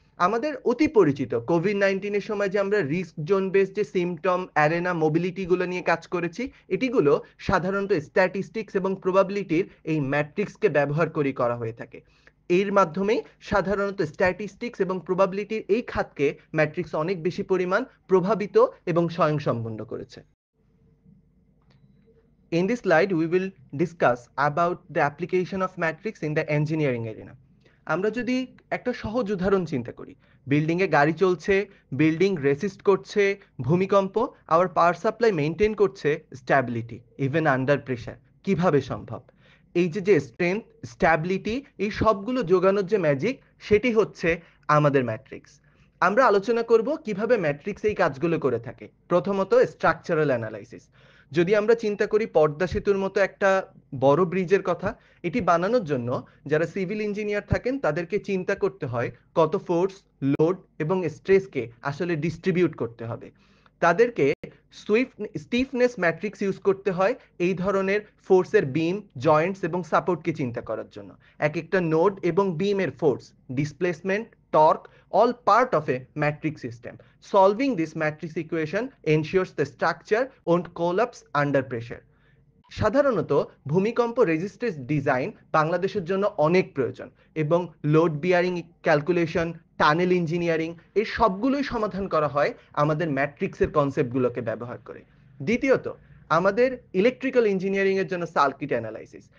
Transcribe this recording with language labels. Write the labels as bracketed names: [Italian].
[Bangla] আমাদের অতি পরিচিত কোভিড-19 সময় যে আমরা রিস্ক জোন বেস যে সিমটম, অ্যারেনা, মোবিলিটি গুলো নিয়ে কাজ করেছি, এটিগুলো সাধারণত স্ট্যাটিস্টিক্স এবং প্রবাবিলিটির এই ম্যাট্রিক্সকে ব্যবহার করে করা হয়ে থাকে। এর মাধ্যমেই সাধারণত স্ট্যাটিস্টিক্স এবং প্রবাবিলিটির এই খাতকে ম্যাট্রিক্স অনেক বেশি পরিমাণ প্রভাবিত এবং স্বয়ংসম্পূর্ণ করেছে। [English] In this slide, we will discuss about the application of matrix in the engineering arena. [Bangla] আমরা যদি একটা সহজ উদাহরণ চিন্তা করি, বিল্ডিং এ গাড়ি চলছে, বিল্ডিং রেসিস্ট করছে ভূমিকম্প, আবার পাওয়ার সাপ্লাই মেইনটেইন করছে স্ট্যাবিলিটি [English] Even under pressure. [Bangla] কিভাবে সম্ভব? এই যে স্ট্রেংথ, স্ট্যাবিলিটি, এই সবগুলো যোগানোর যে ম্যাজিক, সেটি হচ্ছে আমাদের ম্যাট্রিক্স। আমরা আলোচনা করব কিভাবে ম্যাট্রিক্স এই কাজগুলো করে থাকে। প্রথমত, স্ট্রাকচারাল অ্যানালাইসিস। যদি আমরা চিন্তা করি পদ্মা সেতুর মতো একটা বড় ব্রিজের কথা, এটি বানানোর জন্য যারা সিভিল ইঞ্জিনিয়ার থাকেন তাদেরকে চিন্তা করতে হয় কত ফোর্স, লোড এবং স্ট্রেসকে আসলে ডিস্ট্রিবিউট করতে হবে। তাদেরকে স্টিফনেস ম্যাট্রিক্স ইউজ করতে হয় এই ধরনের ফোর্সের বিম, জয়েন্টস এবং সাপোর্টকে চিন্তা করার জন্য। এক একটা নোড এবং বিমের force, displacement, torque, [English] all part of a matrix system. Solving this matrix equation ensures the structure won't collapse under pressure. [Bangla] সাধারণত ভূমিকম্প রেজিস্ট্যান্স ডিজাইন বাংলাদেশের জন্য অনেক প্রয়োজন, এবং load bearing calculation, tunnel engineering, এই সবগুলোই সমাধান করা হয় আমাদের ম্যাট্রিক্সের কনসেপ্টগুলোকে ব্যবহার করে। দ্বিতীয়ত, আমাদের ইলেকট্রিক্যাল ইঞ্জিনিয়ারিং এর জন্য সার্কিট অ্যানালাইসিস।